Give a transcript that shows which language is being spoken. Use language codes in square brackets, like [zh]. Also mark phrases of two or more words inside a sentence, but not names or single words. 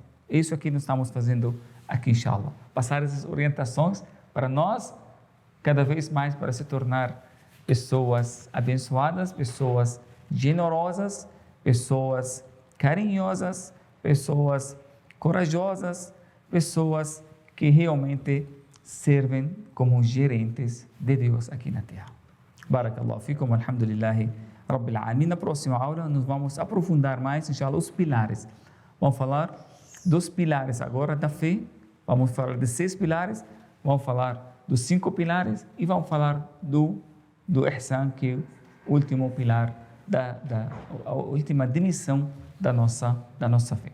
[pt] Isso aqui nós estamos fazendo aqui, inshallah. Passar essas orientações para nós, cada vez mais, para se tornar pessoas abençoadas, pessoas generosas, pessoas carinhosas, pessoas corajosas, pessoas que realmente servem como gerentes de Deus aqui na Terra. [ar] بارك الله فيكم، الحمد لله رب العالمين. [pt] Na próxima aula nós vamos aprofundar mais, inshallah, os pilares. Vamos falar dos pilares agora da fé, vamos falar de 6 pilares, vamos falar dos 5 pilares e vamos falar do ihsan, que é o último pilar, a última dimensão da nossa fé.